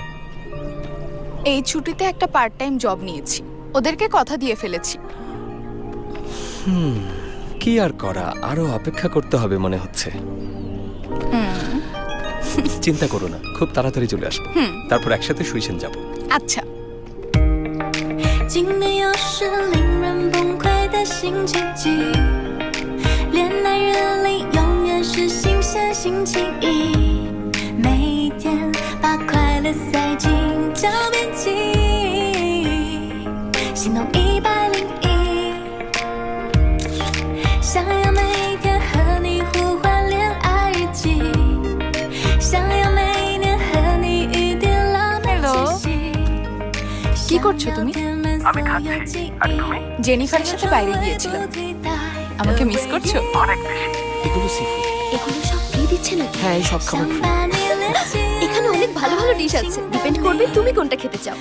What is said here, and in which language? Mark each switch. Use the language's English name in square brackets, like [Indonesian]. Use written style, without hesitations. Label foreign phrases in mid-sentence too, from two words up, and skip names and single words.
[Bangla] এই ছুটিতে একটা [English] part time job [Bangla] নিয়েছি, ওদেরকে কথা দিয়ে ফেলেছি। কি আর করা, আরো অপেক্ষা করতে হবে মনে হচ্ছে। চিন্তা করো না, খুব তাড়াতাড়ি চলে আসবো, তারপর একসাথে সুইসেন যাব। আচ্ছা। [Chinese] 经历又是令人崩溃的新奇迹，恋爱热里永远是新鲜星期一，每天把快乐塞进脚边记忆，心动101，想要每天和你互换恋爱日记，想要每年和你一点浪漫气息。 [Bangla] কি করছো তুমি? আমি খাচ্ছি। আর তুমি? জেনিফারের সাথে বাইরে গিয়েছিলাম। আমাকে মিস করছো? অনেক বেশি। এগুলো সিফুড। এগুলো সব ফ্রি দিচ্ছে নাকি? হ্যাঁ এই সব খাবার free। এখানে অনেক ভালো ভালো ডিশ আছে, ডিপেন্ড করবে তুমি কোনটা খেতে চাও।